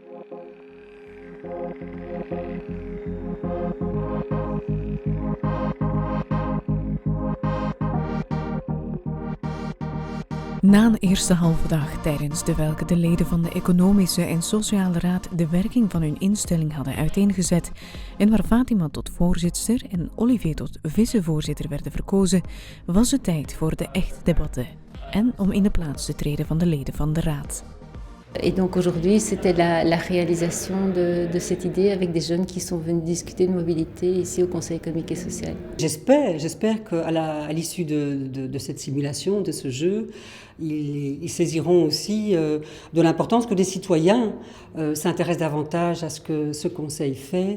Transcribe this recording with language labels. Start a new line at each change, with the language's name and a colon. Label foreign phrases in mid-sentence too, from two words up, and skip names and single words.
Dutch: Na een eerste halve dag tijdens de welke de leden van de Economische en Sociale Raad de werking van hun instelling hadden uiteengezet en waar Fatima tot voorzitster en Olivier tot vicevoorzitter werden verkozen, was het tijd voor de echte debatten en om in de plaats te treden van de leden van de Raad.
French: Et donc aujourd'hui, c'était la réalisation de cette idée avec des jeunes qui sont venus discuter de mobilité ici au Conseil économique et social. J'espère qu'à l'issue de cette simulation, de ce jeu, ils saisiront aussi de l'importance que les citoyens s'intéressent davantage à ce que ce Conseil fait.